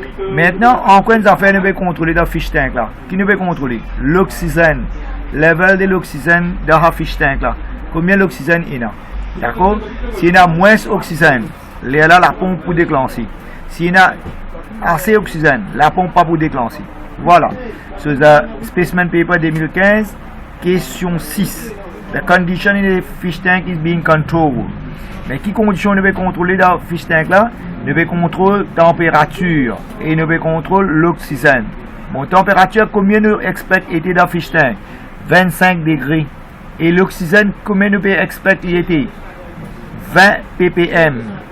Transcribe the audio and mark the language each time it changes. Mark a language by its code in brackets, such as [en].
[fr] Maintenant, en quoi nous affaires nous pouvons contrôler dans le fish tank là? Qui nous peut contrôler? L'oxygène. Level de l'oxygène dans le fish tank là. Combien d'oxygène il y a? D'accord? S'il y a moins d'oxygène, il y a la pompe pour déclencher. S'il y a assez d'oxygène, la pompe pas pour déclencher. Voilà. [en] So the specimen paper 2015, question 6. The condition in the fish tank is being controlled. [fr] Mais qui condition nous pouvons contrôler dans le fish tank là? Nous pouvons contrôler la température et nous pouvons contrôler l'oxygène. Bon, température, combien nous expect était dans le fish tank? 25 degrés. Et l'oxygène, combien nous pouvons expect il était? 20 ppm.